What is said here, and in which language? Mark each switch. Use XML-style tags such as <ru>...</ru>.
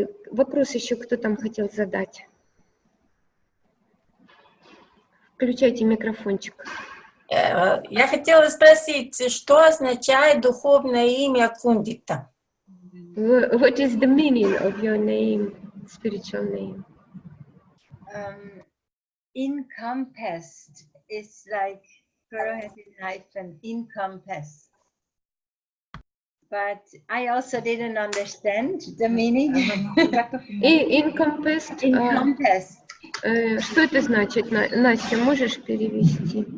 <ru>Вопрос еще кто там хотел задать? Включайте микрофончик. Я хотела спросить, что означает духовное имя Guntita?</ru> <en>What is the meaning of your name, spiritual name? Encompassed is like Guru has in hyphen, encompassed. But I also didn't understand the meaning. Encompassed. Encompassed.</en> <ru>Что это значит? Настя, можешь перевести?</ru>